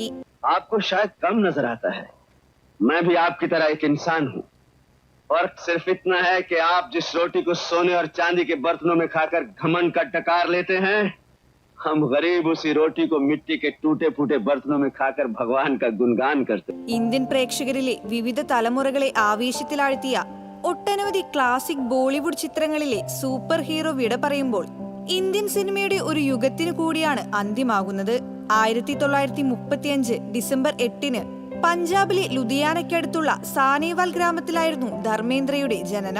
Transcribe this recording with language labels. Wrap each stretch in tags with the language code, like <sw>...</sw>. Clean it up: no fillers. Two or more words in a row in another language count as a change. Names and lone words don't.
<hi>आपको शायद कम नजर आता है, मैं भी आपकी तरह एक इंसान हूँ. फर्क सिर्फ इतना है कि आप जिस रोटी को सोने और चांदी के बर्तनों में खाकर घमंड का डकार लेते हैं, हम गरीब उसी रोटी को मिट्टी के टूटे फूटे बर्तनों में खाकर भगवान का गुणगान करते हैं.</hi> <ml>ഇന്ത്യൻ പ്രേക്ഷകരിലെ വിവിധ തലമുറകളെ ആവേശത്തിലാഴ്ത്തിയ ഒട്ടനവധി ക്ലാസിക് ബോളിവുഡ് ചിത്രങ്ങളിലെ</ml> <en>super hero</en> <ml>വിട പറയുമ്പോൾ ഇന്ത്യൻ സിനിമയുടെ ഒരു യുഗത്തിന് കൂടിയാണ് അന്ത്യമാകുന്നത്. 1935 ഡിസംബർ 8 പഞ്ചാബിലെ ലുധിയാനയ്ക്കടുത്തുള്ള സാനേവാൽ ഗ്രാമത്തിലായിരുന്നു ധർമ്മേന്ദ്രയുടെ ജനനം.</ml>